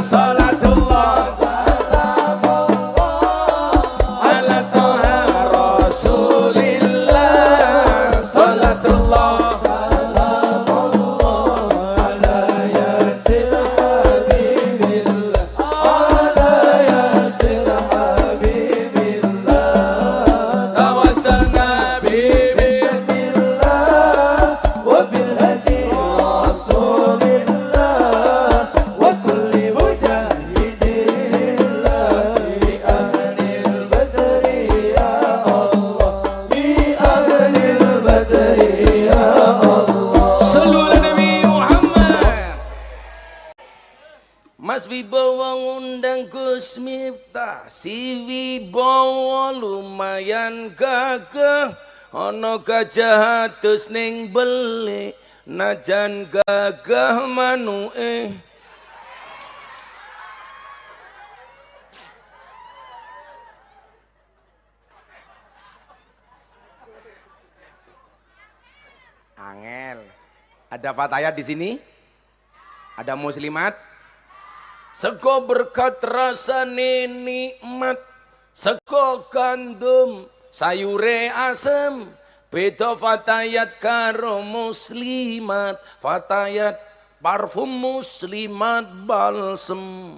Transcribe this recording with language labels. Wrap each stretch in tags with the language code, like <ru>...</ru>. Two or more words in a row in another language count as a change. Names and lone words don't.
<ar>صلاة الله على طه رسول الله، صلاة الله على يس حبيب الله، على يس حبيب الله. توسلنا ببسم الله وبالهادي رسول الله وكل مجاهد لله بأهل البدر يا الله، بأهل البدر يا الله. صلوا على النبي محمد.</ar> <jv>Mas Wibowo ngundang Gus Miftah, si Wibowo lumayan gagah, ana gajah atus ning belik, najan gagah manuke. Angel.</jv> <id>Ada fatayat di sini? Ada muslimat?</id> <jv>Sego berkat rasane nikmat, sego gandum sayure asem, beda fatayat karo muslimat, fatayat parfum muslimat balsem.</jv>